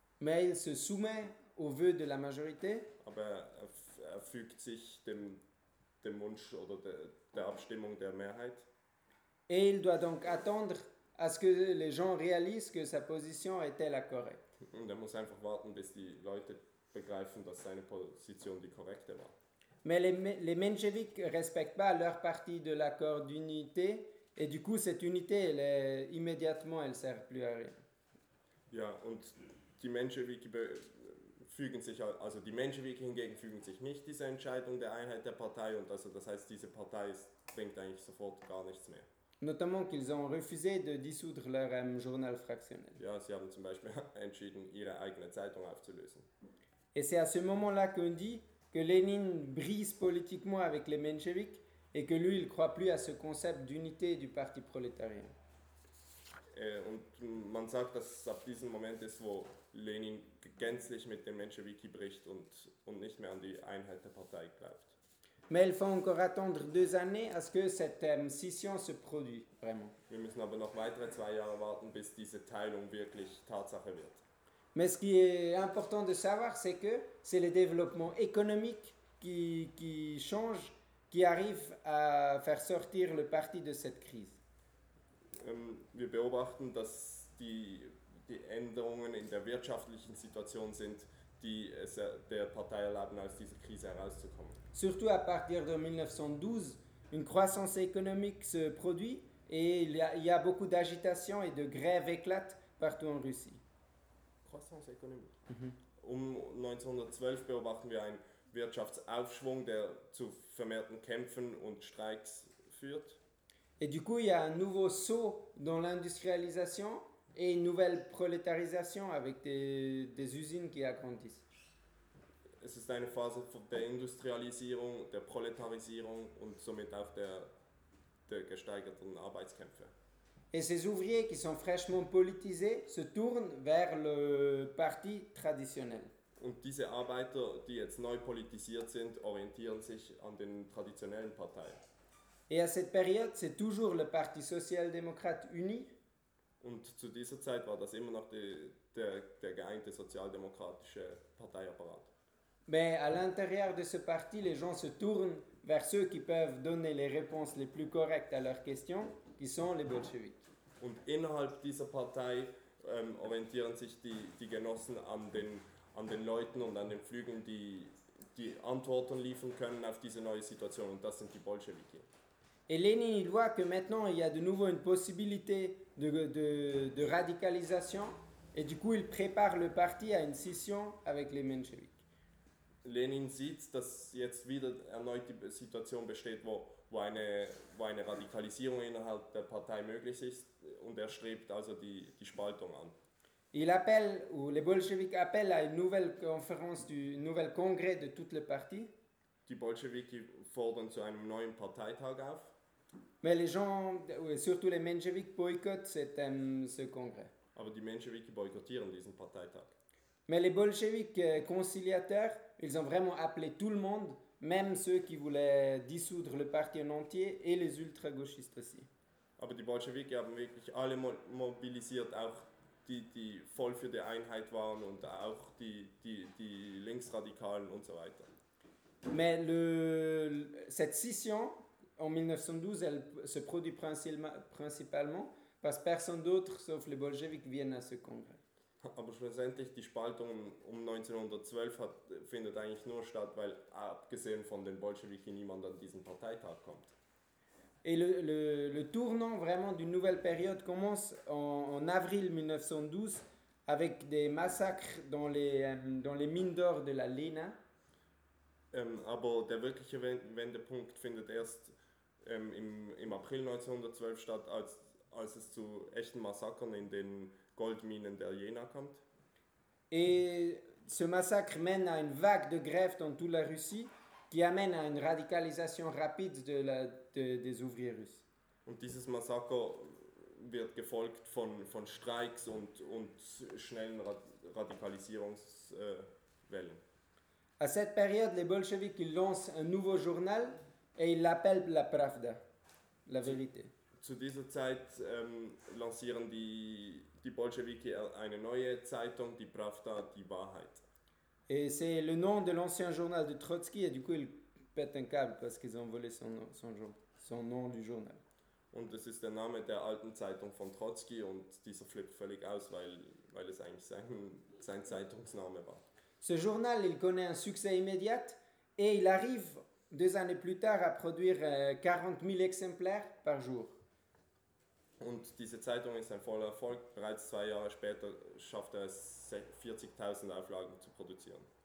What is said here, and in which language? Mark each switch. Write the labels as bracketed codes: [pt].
[fr] Mais il se soumet au vœu de la majorité. [de] Aber er fügt sich dem Wunsch oder der Abstimmung der Mehrheit. [fr] Et il doit donc attendre à ce que les gens réalisent que sa position était la correcte. [de] Und er muss einfach warten, bis die Leute begreifen, dass seine Position die korrekte war. [fr] Mais les Mensheviks respectent pas leur partie de l'accord d'unité et du coup cette unité elle sert plus à rien. [de] Ja, und die Menschewiki fügen sich nicht dieser Entscheidung der Einheit der Partei und also das heißt diese Partei bringt eigentlich sofort gar nichts mehr. [fr] Notamment qu'ils ont refusé de dissoudre leur journal fractionnel. [de] Ja, sie haben zum Beispiel entschieden, ihre eigene Zeitung aufzulösen. [fr] Et c'est à ce moment-là qu'on dit que Lénine brise politiquement avec les Mensheviks et que lui, il ne croit plus à ce concept d'unité du parti prolétarien. [de] Und man sagt, dass es ab diesem Moment ist, wo Lenin gänzlich mit den Menschewiki bricht und nicht mehr an die Einheit der Partei glaubt. [fr] Mais il faut encore attendre 2 années à ce que cette scission se produit vraiment. [de] Wir müssen aber noch weitere 2 Jahre warten, bis diese Teilung wirklich Tatsache wird. [fr] Mais ce qui est important de savoir, c'est que c'est le développement économique qui change, qui arrive à faire sortir le parti de cette crise. [de] Wir beobachten, dass die Änderungen in der wirtschaftlichen Situation sind, die es der Partei erlauben, aus dieser Krise herauszukommen. [fr] Surtout à partir de 1912, une croissance économique se produit et il y a beaucoup d'agitation et de grèves éclatent partout en Russie. Croissance économique. Mm-hmm. [de] Um 1912 beobachten wir einen Wirtschaftsaufschwung, der zu vermehrten Kämpfen und Streiks führt. [fr] Et du coup, il y a un nouveau saut dans l'industrialisation et une nouvelle prolétarisation avec des usines qui agrandissent. [de] Es ist eine Phase der Industrialisierung, der Proletarisierung und somit auch der gesteigerten Arbeitskämpfe. [fr] Et ces ouvriers qui sont fraîchement politisés se tournent vers le parti traditionnel. [de] Und diese Arbeiter, die jetzt neu politisiert sind, orientieren sich an den traditionellen Parteien. [fr] Et à cette période, c'est toujours le Parti social-démocrate uni. [de] Und zu dieser Zeit war das immer noch der geeinte sozialdemokratische Parteiapparat. [fr] Mais à l'intérieur de ce parti, les gens se tournent vers ceux qui peuvent donner les réponses les plus correctes à leurs questions, qui sont les bolcheviks. [de] Und innerhalb dieser Partei orientieren sich die Genossen an den Leuten und an den Flügeln, die die Antworten liefern können auf diese neue Situation, und das sind die Bolschewiki. [fr] Et Lénine voit que maintenant il y a de nouveau une possibilité de radicalisation, et du coup il prépare le parti à une scission avec les Menschewiki. [de] Lénine sieht, dass jetzt wieder erneut die Situation besteht, wo eine Radikalisierung innerhalb der Partei möglich ist, und er strebt also die Spaltung an. [fr] Il appelle, ou les Bolcheviks appellent à une nouvelle conférence, un nouvel congrès de toutes les parties. [de] Die Bolcheviki fordern zu einem neuen Parteitag auf. [fr] Mais les gens, surtout les Mensheviks, boycottent ce congrès. [de] Aber die Mensheviki boykottieren diesen Parteitag. [fr] Mais les Bolcheviks conciliateurs, ils ont vraiment appelé tout le monde, même ceux qui voulaient dissoudre le parti en entier et les ultra-gauchistes aussi. [de] Aber die Bolcheviki haben wirklich alle mobilisiert, auch die voll für die Einheit waren, und auch die Linksradikalen und so weiter. [fr] Mais cette scission en 1912, elle se produit principalement parce que personne d'autre sauf les Bolcheviks viennent à ce congrès. [de] Aber schlussendlich die Spaltung um 1912 findet eigentlich nur statt, weil abgesehen von den Bolschewiki niemand an diesen Parteitag kommt. [fr] Et le tournant vraiment d'une nouvelle période commence en avril 1912 avec des massacres dans les mines d'or de la Lena. [de] Aber der wirkliche Wendepunkt findet erst im April 1912 statt, als es zu echten Massakern in den Goldminen der Jena kommt. [fr] Et ce massacre mène à une vague de grève dans toute la Russie, qui amène à une radicalisation rapide des ouvriers russes. [de] Und dieses Massaker wird gefolgt von Streiks und schnellen Radikalisierungswellen. [fr] À cette période, les Bolcheviks lancent un nouveau journal et ils l'appellent la Pravda, la vérité. [de] Zu dieser Zeit lancieren die Bolschewiki eine neue Zeitung, die Pravda, die Wahrheit. [fr] Et c'est le nom de l'ancien journal de Trotsky, et du coup ils pètent un câble parce qu'ils ont volé son nom du journal. [de] Und es ist der Name der alten Zeitung von Trotsky, und dieser flippt völlig aus, weil es eigentlich sein Zeitungsname war. [fr] Ce journal, il connaît un succès immédiat et il arrive deux années plus tard à produire 40 000 exemplaires par jour. [de] Und diese Zeitung ist ein voller Erfolg. Bereits zwei Jahre später schafft er es, 40.000 Auflagen zu produzieren.